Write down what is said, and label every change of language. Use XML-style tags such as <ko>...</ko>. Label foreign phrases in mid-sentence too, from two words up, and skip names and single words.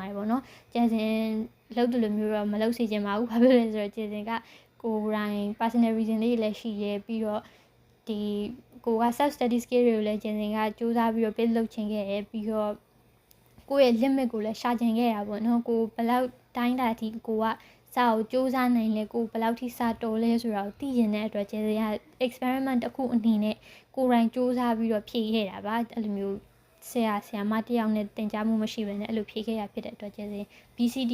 <my>ပါတယ်ပေါ့နော်ကျန်စင်လုပ်တယ်လို့မျိုးတော့မလုပ်စေချင်ပါဘူးဘာဖြစ်လဲဆိုတော့ကျန်စင်ကကိုယ်တိုင်</my> <en>personal reason</en> <my>လေးလည်းရှိရဲပြီးတော့ဒီကိုက</my> <en>self study skill</en> <my>တွေကိုလည်းကျန်စင်ကစူးစမ်းပြီးတော့ build လုပ်ချင်ခဲ့တယ်ပြီးတော့ကိုယ့်ရဲ့ limit ကိုလည်းရှာချင်ခဲ့တာပေါ့နော်ကိုဘယ်လောက်တိုင်းတာအထိကိုကစာကို စူးစမ်းနိုင်လဲကိုဘယ်လောက်ထိစာတော်လဲဆိုတာကိုသိကျင်တဲ့အတွက်ကျန်စင်က experiment တစ်ခုအနေနဲ့ကိုယ်တိုင်စူးစမ်းပြီးတော့ဖြည့်ခဲ့တာပါအဲ့လိုမျိုးဆရာမတယောက်နဲ့သင်ကြားမှုမရှိဘဲနဲ့အဲ့လိုဖြည့်ခဲ့ရဖြစ်တဲ့အတွက်ကျန်စင် BCD</my>